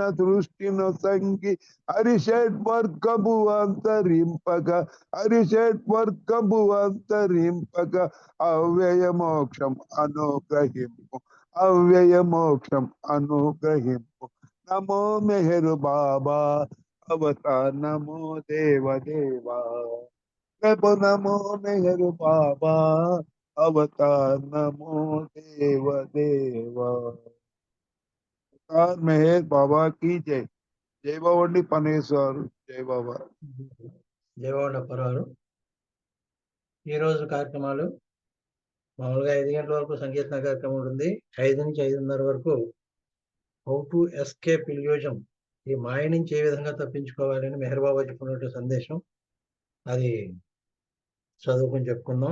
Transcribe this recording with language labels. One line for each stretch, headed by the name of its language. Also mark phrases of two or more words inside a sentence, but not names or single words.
Telugu: దృష్టిను సంగి హరిషడ్వర్గము అంతరింపక హరిషడ్వర్గము అంతరింపక అవ్యయ మోక్షం అనుగ్రహింపు అవ్యయ మోక్షం అనుగ్రహింపు నమో మెహరు బాబా
Hindi: अवतार नमो देव देवा प्रभु नमो मेहर बाबा अवतार नमो देव देवा अवतार मेहर बाबा की जय। जय बाबा पनेश्वर जय बाबा
Telugu: జై బాబా అప్పారావు గారు. ఈరోజు కార్యక్రమాలు మామూలుగా 5 గంటల వరకు సంకీర్తన కార్యక్రమం ఉంటుంది. 5 నుంచి 5:30 వరకు
English: how to escape illusion,
Telugu: ఈ మాయ నుంచి ఏ విధంగా తప్పించుకోవాలని మెహర్ బాబా చెప్పినటువంటి సందేశం అది చదువుకుని చెప్పుకుందాం.